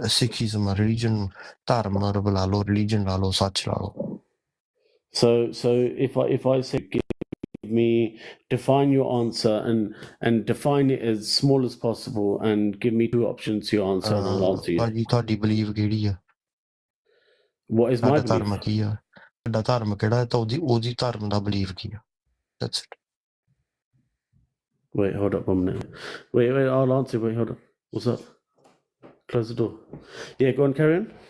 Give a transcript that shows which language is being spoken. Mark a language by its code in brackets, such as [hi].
[pa] Sikhism religion ਧਰਮ ਲਾ ਲਓ religion ਲਾ ਲਓ ਸੱਚ ਲਾ ਲਓ [en] so if I say me define your answer and define it as small as possible and give me two options to your answer and I'll answer you. [pa] ਭਾਜੀ ਤੁਹਾਡੀ ਬਲੀਵ ਕਿਹੜੀ ਆ [en] What is my belief? [pa] ਧਰਮ ਕੀ ਆ ਤੁਹਾਡਾ ਧਰਮ ਕਿਹੜਾ ਤਾਂ ਉਹਦੀ ਧਰਮ ਦਾ ਬਲੀਵ ਕੀ ਆ [en] that's it. Wait, hold up 1 minute. Wait, I'll answer. Wait, hold up. What's up? Close the door. Yeah, go on, carry on.